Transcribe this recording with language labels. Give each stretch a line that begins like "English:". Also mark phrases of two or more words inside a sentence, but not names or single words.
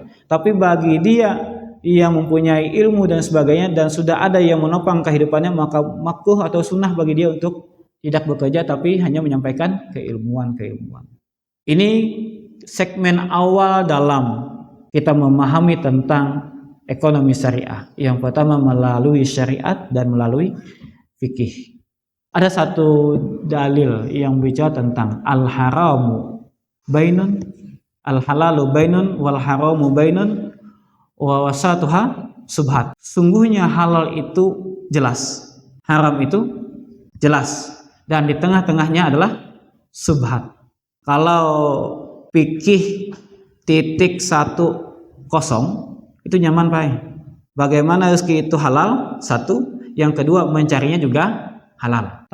Indonesian: Tapi bagi dia yang mempunyai ilmu dan sebagainya dan sudah ada yang menopang kehidupannya, maka makruh atau sunnah bagi dia untuk tidak bekerja tapi hanya menyampaikan keilmuan. Ini segmen awal dalam kita memahami tentang ekonomi syariah. Yang pertama melalui syariat dan melalui fikih. Ada satu dalil yang bicara tentang
Arabic: الحرام بين الحلال بين والحرام بين ووسطها شبهات.
Indonesian: Sungguhnya halal itu jelas, haram itu jelas, dan di tengah-tengahnya adalah subhat. Kalau fikih titik 10 itu nyaman, Pak. Bagaimana rezeki itu halal? Satu, yang kedua mencarinya juga halal.